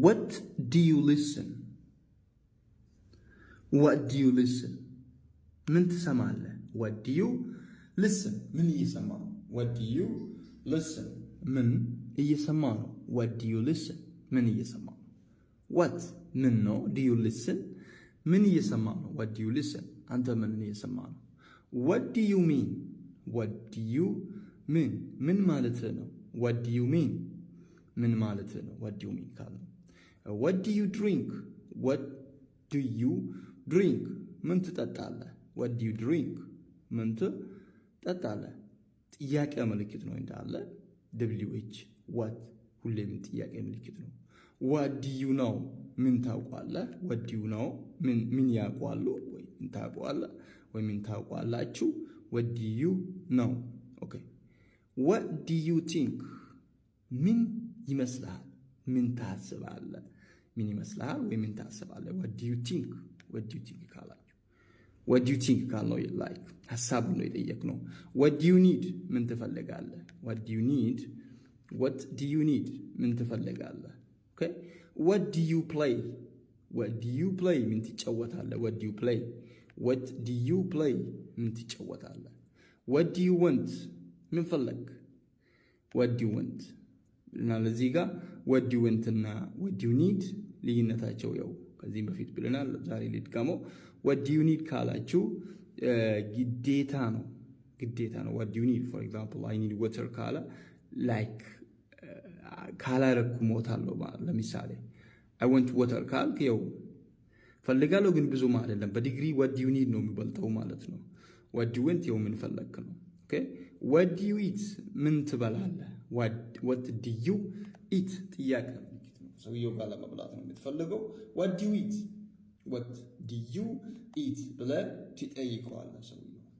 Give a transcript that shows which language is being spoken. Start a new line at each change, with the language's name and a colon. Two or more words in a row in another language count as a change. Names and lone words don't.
English: What do you listen? What do you listen?
Amharic: ምን ትሰማለህ?
English: What do you listen?
Amharic: ምን እየሰማ ነው?
English: What do you listen?
Amharic: ምን እየሰማ ነው?
English: What do you listen?
Amharic: ምን እየሰማ ነው? What ምን ነው?
English: Do you listen?
Amharic: ምን እየሰማ ነው?
English: What do you listen?
Amharic: አንተ ምን እየሰማ ነው?
English: What do you mean? What do you mean?
Amharic: ምን ማለት ነው?
English: What do you mean?
Amharic: ምን ማለት ነው?
English: What do you mean ካለ What do you drink? What do you drink?
Amharic: ምን ትጠጣለህ?
English: What do you drink?
Amharic: ምን ትጠጣለህ? ጥያቄ ምልክት ነው እንዳለ
English: WH what
Amharic: ሁሌም ጥያቄ ምልክት ነው።
English: What do you know?
Amharic: ምን ታውቃለህ?
English: What do you know?
Amharic: ምን ያውቃሉ? ወይ ምን ታውቃለህ? ወይ ምን ታውቃላችሁ?
English: What do you know? Okay. What do you think?
Amharic: ምን ይመስልሃል? ምን ታስባለህ? ምን ይመስልሃል? ወይ ምን ታስባለህ?
English: What do you think? What do you think ካላችሁ What do you think ካልነው like
Amharic: ሐሳብ ነው የጠየቅነው።
English: What do you need?
Amharic: ምን ትፈልጋለህ?
English: What do you need? What do you need?
Amharic: ምን ትፈልጋለህ?
English: Okay? What do you play? What do you play?
Amharic: ምን ትጫወታለህ?
English: What do you play? What do you play?
Amharic: ምን ትጫወታለህ?
English: What do you want?
Amharic: ምን ፈለግ?
English: What do you want?
Amharic: እና ለዚህ ጋር
English: what do you want እና what do you need
Amharic: ልዩነታቸው ያው ከዚህም በፊት ብለናል። ዛሬ ልድገመው።
English: What do you need
Amharic: ካላችሁ ግዴታ ነው።
English: What do you need? For example, I need water
Amharic: ካላ like ካላረኩ ሞታለሁ ማለት ለምሳሌ
English: I want water
Amharic: ካልክ ያው ፈልጋለሁ ግን ብዙም አይደለም። በዲግሪ
English: what do you need
Amharic: ነው የሚበልጠው ማለት ነው።
English: What do you want
Amharic: ያው ምን ፈለክ ነው። Okay?
English: What do you eat?
Amharic: ምን ትበላለህ?
English: What do you eat?
Amharic: ጥያቄ ነው። ሰውየው ጋር ለመብላት ነው የምትፈልገው።
English: What do you eat? What do you eat?
Amharic: ብለህ ትጠይቀዋለህ ሰውየው